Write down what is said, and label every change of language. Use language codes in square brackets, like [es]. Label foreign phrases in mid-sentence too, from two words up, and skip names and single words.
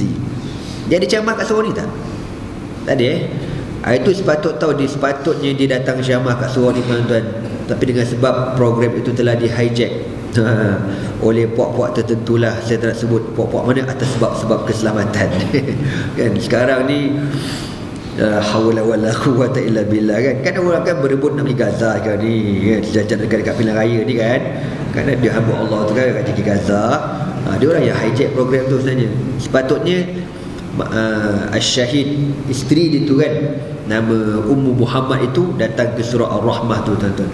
[ms] Dia ada ceramah kat Suruh ni tak? Tak ada itu sepatutnya dia datang ceramah kat Suruh ni tuan-tuan. Tapi dengan sebab program itu telah di hijack oleh puak-puak tertentulah, saya tak nak sebut puak-puak mana, atas sebab-sebab keselamatan. Kan sekarang ni [ar] حول ولا قوة إلا بالله kan. [ms] Kan orang kan berebut nak pergi Gaza kan ni kan, jajan dekat pilihan raya ni kan. Kerana dia hamba Allah tu kan kat Gaza. Dia orang yang hijack program tu sebenarnya. Sepatutnya Al-Syahid isteri dia tu kan, nama Ummu Muhammad itu datang ke surah Ar-Rahmah tu tuan-tuan.